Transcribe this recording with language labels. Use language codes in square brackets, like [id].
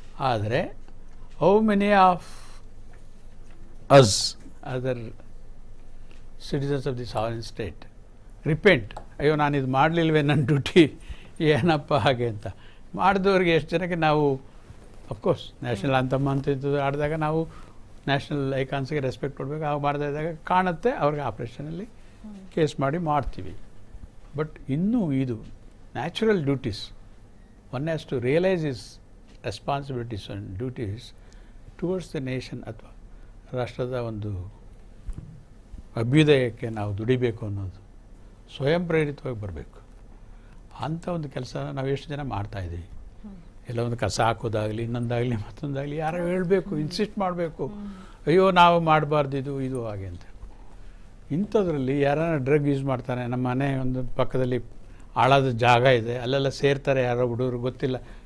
[kn] ಆದರೆ [en] how many of us other citizens of the sovereign state repent, [kn] ಅಯ್ಯೋ ನಾನು ಇದು ಮಾಡಲಿಲ್ವೇ ನನ್ನ ಡ್ಯೂಟಿ, ಏನಪ್ಪ ಹಾಗೆ ಅಂತ. ಮಾಡಿದವ್ರಿಗೆ ಎಷ್ಟು ಜನಕ್ಕೆ ನಾವು ಅಫ್ಕೋರ್ಸ್ ನ್ಯಾಷನಲ್ ಅಂತಮ್ಮ ಅಂತ ಆಡಿದಾಗ ನಾವು ನ್ಯಾಷನಲ್ ಐಕಾನ್ಸ್ಗೆ ರೆಸ್ಪೆಕ್ಟ್ ಕೊಡಬೇಕು. ಆಗ ಮಾಡದೇ ಇದ್ದಾಗ ಕಾಣುತ್ತೆ, ಅವ್ರಿಗೆ ಆಪ್ರೇಷನಲ್ಲಿ ಕೇಸ್ ಮಾಡಿ ಮಾಡ್ತೀವಿ. ಬಟ್ ಇನ್ನೂ ಇದು natural duties [en] one has to realize his responsibilities and duties towards the nation [kn] ಅಥವಾ ರಾಷ್ಟ್ರದ ಒಂದು ಅಭ್ಯುದಯಕ್ಕೆ ನಾವು ದುಡಿಬೇಕು ಅನ್ನೋದು ಸ್ವಯಂ ಪ್ರೇರಿತವಾಗಿ ಬರಬೇಕು. ಅಂಥ ಒಂದು ಕೆಲಸ ನಾವು ಎಷ್ಟು ಜನ ಮಾಡ್ತಾಯಿದ್ದೀವಿ. ಎಲ್ಲ ಒಂದು ಕಸ ಹಾಕೋದಾಗಲಿ ಇನ್ನೊಂದಾಗಲಿ ಮತ್ತೊಂದಾಗಲಿ ಯಾರೋ ಹೇಳಬೇಕು, ಇನ್ಸಿಸ್ಟ್ ಮಾಡಬೇಕು, ಅಯ್ಯೋ ನಾವು ಮಾಡಬಾರ್ದು ಇದು ಹಾಗೆ ಅಂತ. ಇಂಥದ್ರಲ್ಲಿ ಯಾರನ್ನ ಡ್ರಗ್ ಯೂಸ್ ಮಾಡ್ತಾನೆ, ನಮ್ಮ ಮನೆ ಒಂದು ಪಕ್ಕದಲ್ಲಿ ಆಳಾದ ಜಾಗ ಇದೆ, ಅಲ್ಲೆಲ್ಲ ಸೇರ್ತಾರೆ ಯಾರೋ ಹುಡುಗರು ಗೊತ್ತಿಲ್ಲ.